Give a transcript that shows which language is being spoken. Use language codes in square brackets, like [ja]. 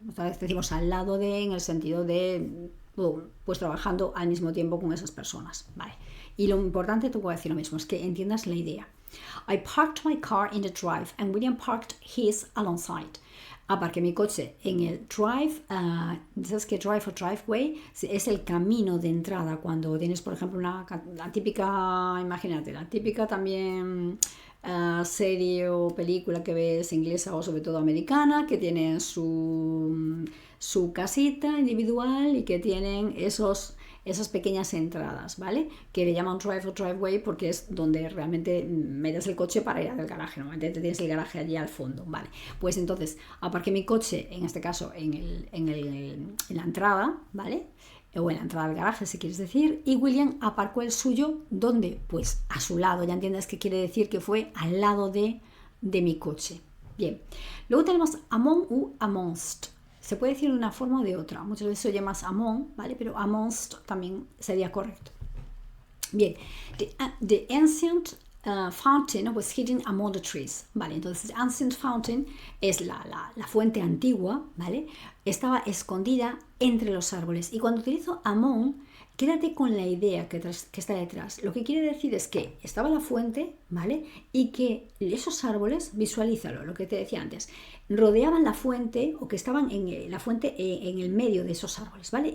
[es] Otra vez decimos al lado de, en el sentido de, pues trabajando al mismo tiempo con esas personas, ¿vale? Y lo importante, te voy a decir lo mismo, es que entiendas la idea. [en] I parked my car in the drive and William parked his alongside. [es] Aparqué mi coche en el drive. ¿Sabes qué drive o driveway? Es el camino de entrada cuando tienes, por ejemplo, la típica, imagínate, la típica también serie o película que ves inglesa o sobre todo americana, que tienen su casita individual y que tienen esas pequeñas entradas, ¿vale? Que le llaman drive o driveway porque es donde realmente metes el coche para ir al garaje, ¿no? Te tienes el garaje allí al fondo, ¿vale? Pues entonces aparqué mi coche, en este caso en la entrada, ¿vale? O en la entrada del garaje, si quieres decir, y William aparcó el suyo, ¿dónde? Pues a su lado, ya entiendes que quiere decir que fue al lado de mi coche. Bien, luego tenemos among u amongst. Se puede decir de una forma o de otra. Muchas veces se oye más among, ¿vale? Pero amongst también sería correcto. Bien, [en] the ancient fountain was hidden among the trees. [es] Vale, entonces [en] the ancient fountain [es] es la fuente antigua, ¿vale? Estaba escondida entre los árboles. Y cuando utilizo among, quédate con la idea que está detrás. Lo que quiere decir es que estaba la fuente, ¿vale? Y que esos árboles, visualízalo, lo que te decía antes, rodeaban la fuente o que estaban en la fuente en el medio de esos árboles, ¿vale?